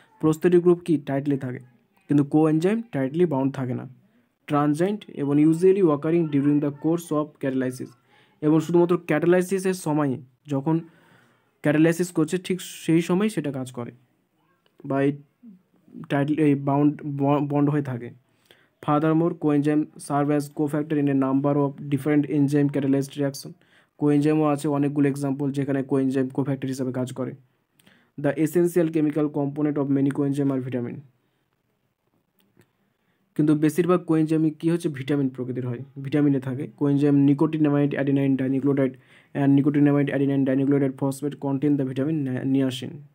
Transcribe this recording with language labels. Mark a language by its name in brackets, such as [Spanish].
[Bangla] Prosthetic group কি tightly থাকে, কিন্তু কোএনজাইম টাইটলি বাউন্ড থাকে না, ট্রানজাইন্ট এবং usually [English] occurring during the course of catalysis, [Bangla] এবং শুধুমাত্র ক্যাটালাইসিসের সময়, যখন ক্যাটালাইসিস করছে ঠিক সেই সময় সেটা কাজ করে বা এই টাইটলি এই বন্ড হয়ে থাকে। [English] Furthermore, coenzyme serve as cofactor in a number of different enzyme catalyzed reaction. [Bangla] কোএনজাইমও আছে অনেকগুলো এক্সাম্পল যেখানে কোএনজাইম কোফ্যাক্টর হিসাবে কাজ করে। [English] The essential chemical component of many coenzyme আর vitamin. [Bangla] কিন্তু বেশিরভাগ কোএনজাইমই কী হচ্ছে ভিটামিন প্রকৃতির হয়, ভিটামিনে থাকে। [English] Coenzyme nicotinamide adenine dinucleotide and nicotinamide adenine dinucleotide phosphate contain the vitamin niacin.